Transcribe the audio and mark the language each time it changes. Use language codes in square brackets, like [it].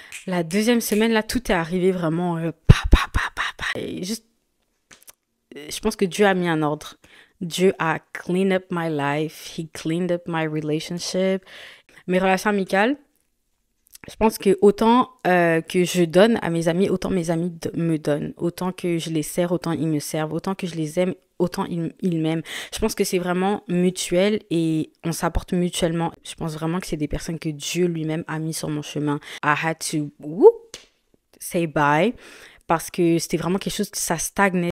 [fr] La deuxième semaine, là, tout est arrivé vraiment Et juste, je pense que Dieu a mis un ordre. Dieu a [en] cleaned up my life. He cleaned up my relationship. [fr] Mes relations amicales, je pense que autant que je donne à mes amis, autant mes amis me donnent. Autant que je les sers, autant ils me servent. Autant que je les aime, autant ils m'aiment. Je pense que c'est vraiment mutuel et on s'apporte mutuellement. Je pense vraiment que c'est des personnes que Dieu lui-même a mis sur mon chemin. [en] I had to say bye [fr] parce que c'était vraiment quelque chose que ça stagnait.